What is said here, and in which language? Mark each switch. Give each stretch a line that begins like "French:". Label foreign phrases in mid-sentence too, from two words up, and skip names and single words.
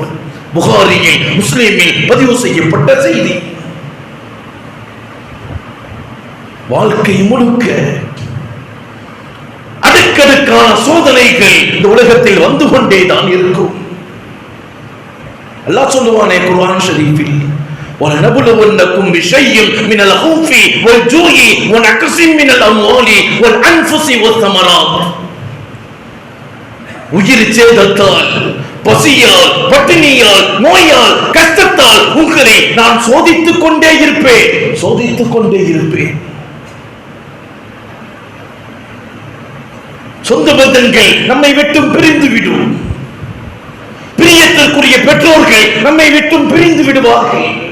Tamil: புகாரியில், முஸ்லிமில் பதிவு செய்யப்பட்ட செய்தி. வாழ்க்கை முழுக்க அடுக்கடுக்கான சோதனைகள் இந்த உலகத்தில் வந்து கொண்டேதான் இருக்கும். அல்லாஹ் சொல்லுவானே குர்ஆன் ஷரீஃபில்,
Arabic: وَلَنَبْلُوَنَّكُمْ بِشَيْءٍ مِنَ الْخَوْفِ وَالْجُوعِ وَنَقْصٍ مِنَ الْأَمْوَالِ وَالْأَنْفُسِ وَالثَّمَرَاتِ,
Tamil: உயிர் சேதத்தால், பசியால், பட்டினியால், நோயால், கஷ்டத்தால் உங்களை நான் சோதித்துக் கொண்டே இருப்பேன். சொந்த பந்தங்கள் நம்மை விட்டும் பிரிந்துவிடும், பிரியத்திற்குரிய பெற்றோர்கள் நம்மை விட்டும் பிரிந்து விடுவார்கள்.